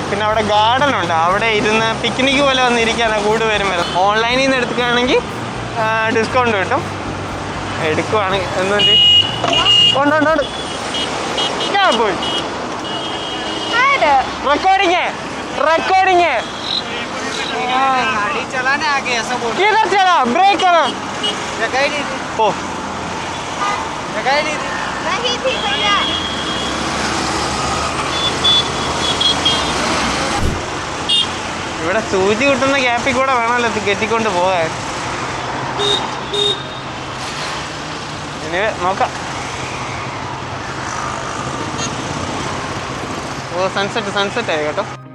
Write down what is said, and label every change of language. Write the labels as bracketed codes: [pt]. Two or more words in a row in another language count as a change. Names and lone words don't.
[ml] പിന്നെ അവിടെ ഗാർഡൻ ഉണ്ട്, അവിടെ ഇരുന്ന് പിക്നിക്ക് പോലെ വന്നിരിക്കാനാണ് കൂടുതലും വരുന്നത്. ഓൺലൈനിൽ നിന്ന് എടുക്കുകയാണെങ്കിൽ ഡിസ്കൗണ്ട് കിട്ടും. എടുക്കുവാണെങ്കിൽ എന്തുണ്ട് പോയി റെക്കോർഡിങ് [hi] गाड़ी चलाने आगे ऐसा बोल किधर चला ब्रेक करो जगह ही नहीं थी ओ जगह ही नहीं थी नहीं थी भैया. [ml] ഇവിടെ സൂചി കിട്ടുന്ന ഗ്യാപ്പിൽ കൂടെ വേണമല്ലോ കെട്ടിക്കൊണ്ട് പോകാൻ. ഇനി നോക്കാം. ഓ സൺസെറ്റ് ആയി കേട്ടോ.